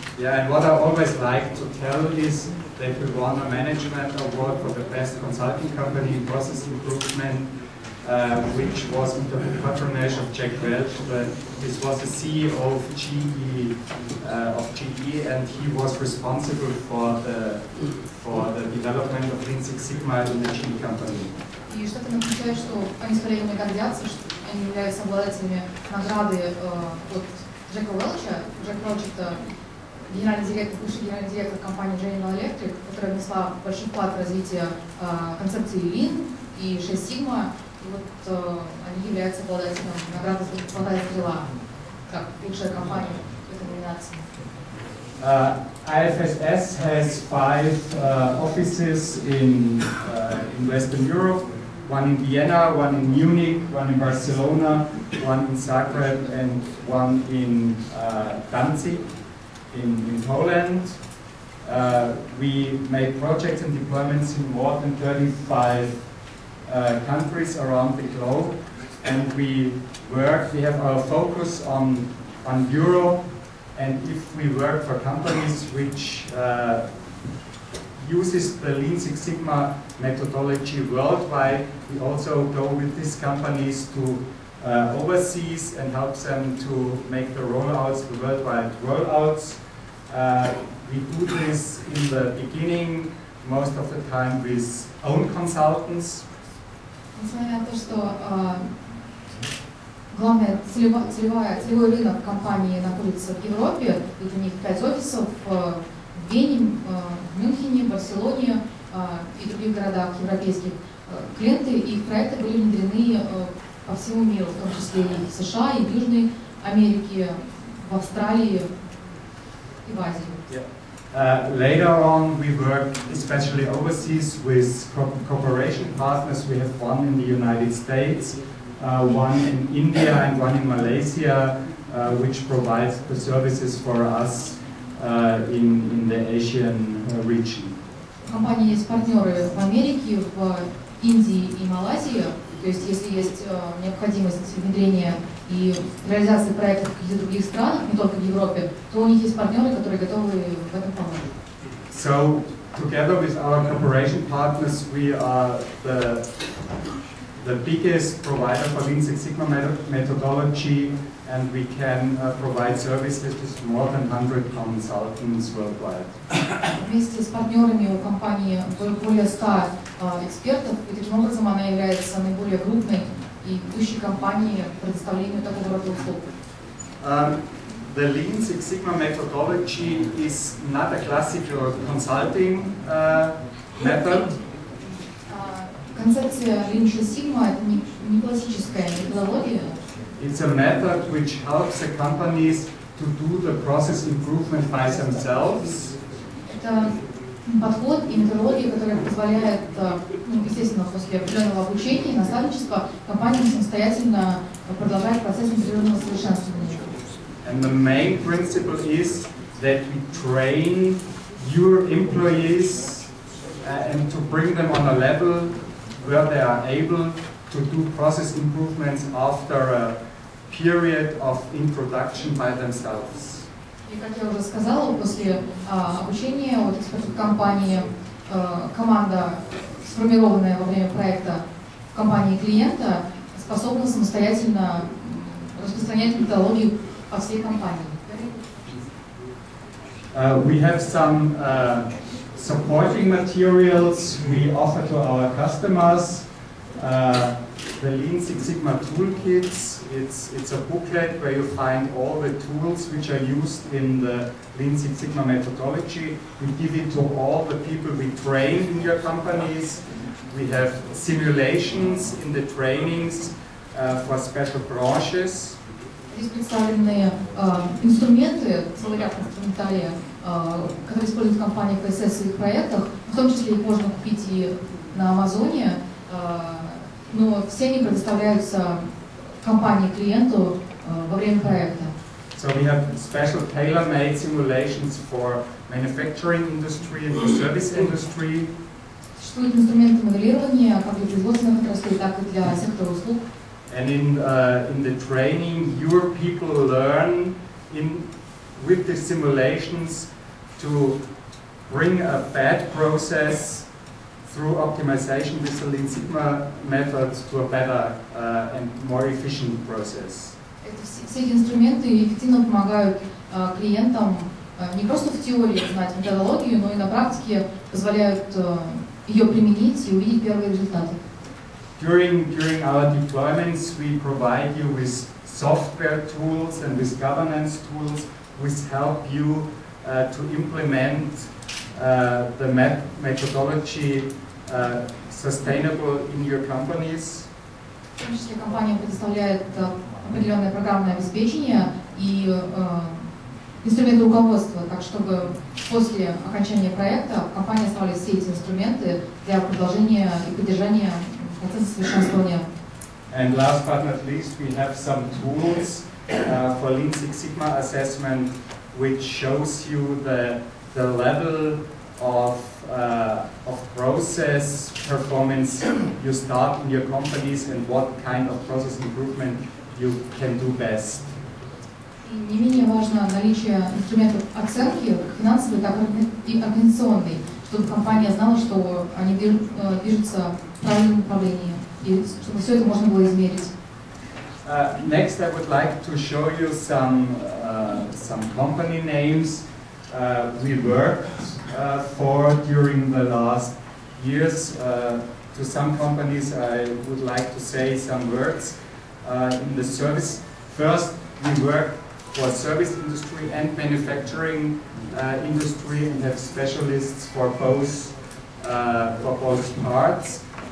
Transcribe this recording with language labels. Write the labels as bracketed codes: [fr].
[en] Yeah, and what I always like to tell is that we won a management award for the best consulting company in process improvement, which was under the patronage of Jack Welch. This was the CEO of GE, and he was responsible for the development of Lean Six Sigma in the GE company. [ru] И что-то напоминает, что они с коллегами гордятся, что они являются обладателями награды от Джека Уэлча. Джек Уэлч — это бывший генеральный директор компании General Electric, которая внесла большой вклад в развитие концепции Lean и 6 Sigma. И вот они являются обладателем награды «Золотая стрела», как лучшая компания в этой номинации. [en] IFSS has 5 offices in Western Europe, one in Vienna, one in Munich, one in Barcelona, one in Zagreb, and one in Danzig in Poland. We make projects and deployments in more than 35 countries around the globe, and we have our focus on Europe, and if we work for companies which uses the Lean Six Sigma methodology worldwide, we also go with these companies to overseas and help them to make the rollouts, the worldwide rollouts. We do this in the beginning, most of the time with own consultants. [ru] Несмотря на то, что главный целевой рынок компании находится в Европе, и у них 5 офисов в Вене, в Мюнхене, в Барселоне и других городах европейских. Клиенты и их проекты были внедрены по всему миру, в том числе и в США, и в Южной Америке, в Австралии и в Азии. [en] Later on, we work especially overseas with cooperation partners. We have one in the United States, one in India, and one in Malaysia, which provides the services for us in the Asian region. [ru] У компании есть партнеры в Америке, в Индии и Малайзии. То есть, если есть необходимость внедрения и реализации проектов в каких-то других странах, не только в Европе, то у них есть партнеры, которые готовы в этом помочь. [en] So, together with our cooperation partners, we are the biggest provider for Lean Six Sigma methodology and we can provide services to more than 100 consultants worldwide. [ru] Вместе с партнерами у компании более 100 экспертов, и таким образом она является наиболее крупной и ведущей компанией по предоставлению такого рода услуг. [en] The Lean Six Sigma methodology is not a classical consulting method. [ru] Концепция Lean Six Sigma это не классическая методология. [en] It's a method which helps the companies to do the process improvement by themselves. [ru] Это подход и методология, которая позволяет, естественно, после определенного обучения и наставничества компаниям самостоятельно продолжать процесс интегрированного совершенствования. [en] And the main principle is that we train your employees and to bring them on a level where they are able to do process improvements after a period of introduction by themselves. [ru] И как я уже сказала, после обучения от экспертов компании команда, сформированная во время проекта в компании клиента, способна самостоятельно распространять методологию по всей компании. [en] We have some supporting materials we offer to our customers. The Lean Six Sigma Toolkits, it's a booklet where you find all the tools which are used in the Lean Six Sigma methodology. We give it to all the people we train in your companies. We have simulations in the trainings for special branches. [ru] Здесь представлены инструменты, целый ряд инструментария, которые используют компании IFSS в своих проектах. В том числе их можно купить и на Амазоне. Но все они предоставляются компании клиенту во время проекта. [en] So we have special tailor-made simulations for manufacturing industry and the service industry. [ru] Существуют инструменты моделирования как для производственных отраслей, так и для сектора услуг. [en] And in the training, your people learn with the simulations to bring a bad process through optimization with the Lean Sigma method to a better and more efficient process. [ru] Все эти инструменты эффективно помогают клиентам не просто в теории знать методологию, но и на практике позволяют ее применить и увидеть первые результаты. [en] During our deployments, we provide you with software tools and with governance tools which help you to implement the methodology sustainable in your companies. [ru] В том числе компания предоставляет определенное программное обеспечение и инструменты руководства, так чтобы после окончания проекта в компании оставались все эти инструменты для продолжения и поддержания процесса совершенствования. [en] And last but not least, we have some tools for Lean Six Sigma assessment, which shows you the level of process performance you start in your companies and what kind of process improvement you can do best. [ru] И не менее важно наличие инструментов оценки, как финансовой, так и организационной, чтобы компания знала, что они движутся в правильном направлении, и чтобы все это можно было измерить. [en] Next, I would like to show you some company names we worked for during the last years. To some companies, I would like to say some words. In the service, first we work for service industry and manufacturing industry and have specialists for both parts.